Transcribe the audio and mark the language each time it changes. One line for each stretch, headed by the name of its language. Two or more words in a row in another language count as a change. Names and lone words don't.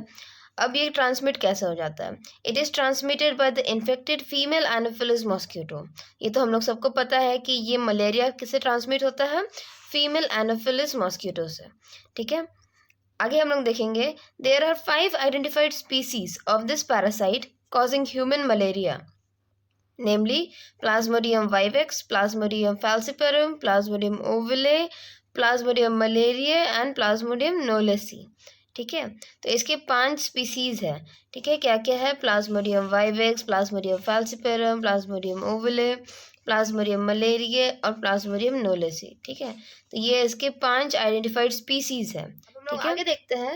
Hindi: अब ये ट्रांसमिट कैसे हो जाता है?
English: It is transmitted by the infected female Anopheles mosquito.
Hindi: ये तो हम लोग सबको पता है कि ये मलेरिया किससे ट्रांसमिट होता है?
English: female Anopheles mosquito
Hindi: से। ठीक है, आगे हम लोग देखेंगे।
English: There are 5 identified species of this parasite causing human malaria, namely Plasmodium vivax, Plasmodium falciparum, Plasmodium ovale, Plasmodium malariae and Plasmodium knowlesi।
Hindi: ठीक है, तो इसके 5 स्पीसीज है। ठीक है, क्या क्या है? प्लाज्मोडियम वाइवेक्स, प्लाज्मोडियम फैल्सिपेरम, प्लाज्मोडियम ओवले, प्लाज्मोडियम मलेरिए और प्लाज्मोडियम नोलेसी। ठीक है, तो ये इसके 5
English: identified species
Hindi: है। ठीक है, आगे देखते हैं।